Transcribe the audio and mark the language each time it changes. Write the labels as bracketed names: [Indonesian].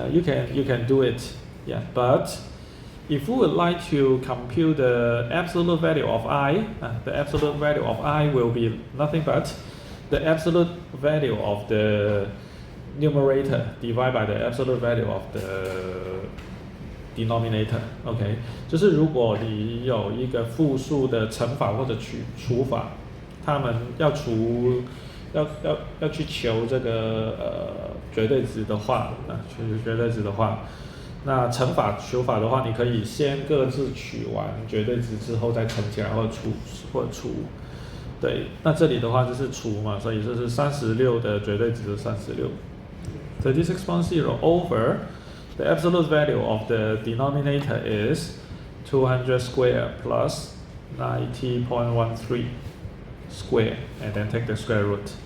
[English] You can do it, yeah. But if we would like to compute the absolute value of I, the absolute value of I will be nothing but the absolute value of the numerator divided by the absolute value of the denominator. [Chinese] OK， 就是如果你有一个复数的乘法或者除法，他们要去求这个绝对值的话，绝对值的话，那乘法除法的话，你可以先各自取完绝对值之后再乘起来或除。对，那这里的话就是除嘛，所以这是36 [English] 的绝对值是36 36.0 over the absolute value of the denominator is 200 square plus 90.13 square, and then take the square root.